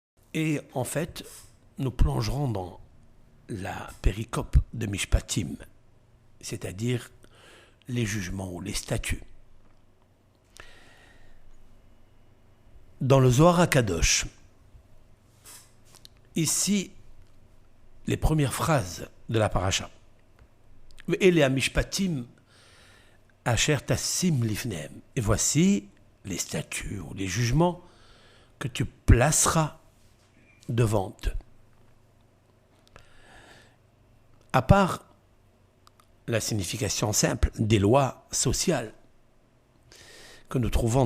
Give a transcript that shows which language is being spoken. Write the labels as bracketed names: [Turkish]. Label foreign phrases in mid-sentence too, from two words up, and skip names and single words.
[French] Et en fait, nous plongerons dans la péricope de Mishpatim, c'est-à-dire les jugements ou les statuts. Dans le Zohar HaKadosh, ici, les premières phrases de la paracha. Et les [Hebrew] משפטים אשר תשים לפניהם. [French] Et voici les statuts ou les jugements que tu placeras devant eux. À part la signification simple des lois sociales que nous trouvons